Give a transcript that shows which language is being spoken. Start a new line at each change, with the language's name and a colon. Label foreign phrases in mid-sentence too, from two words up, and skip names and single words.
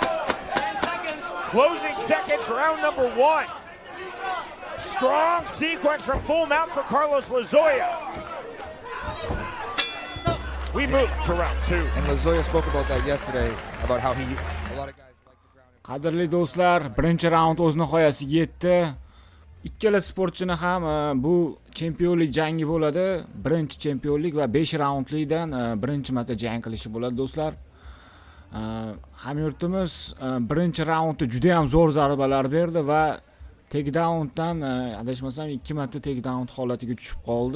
English: Closing seconds, round number one. Strong sequence from full mount for Carlos Lozoya. We move to round 2. And Lozoya spoke about that yesterday, about how a lot of guys like to ground and
Uzbek: Qadrli do'stlar, birinchi raund o'z nihoyasiga yetdi. Ikkala sportchini ham bu chempionlik jangi bo'ladi. Birinchi chempionlik va 5 raundlikdan birinchi marta jang qilishi bo'ladi do'stlar. Xamyurtimiz birinchi raundda juda ham zo'r zarbalar berdi va takedowndan adashmasam 2 marta takedown holatiga tushib qoldi.